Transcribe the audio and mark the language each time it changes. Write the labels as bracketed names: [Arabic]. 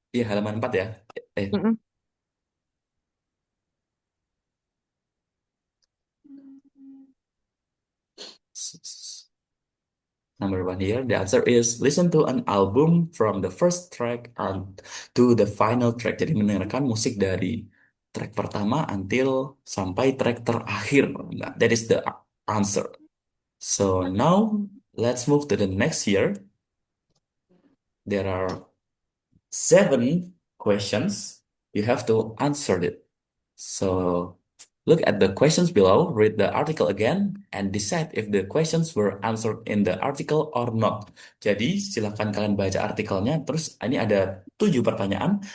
[Indonesian] Iya halaman 4 ya. Eh, Mm-mm. [English] Number one here, the answer is listen to an album from the first track and to the final track. [Indonesian] Jadi mendengarkan musik dari track pertama until sampai track terakhir. [English] Nah, that is the answer. So now let's move to the next here. There are 7 questions. You have to answer it. So look at the questions below, read the article again, and decide if the questions were answered in the article or not. [Indonesian] Jadi silakan kalian baca artikelnya, terus ini ada 7 pertanyaan.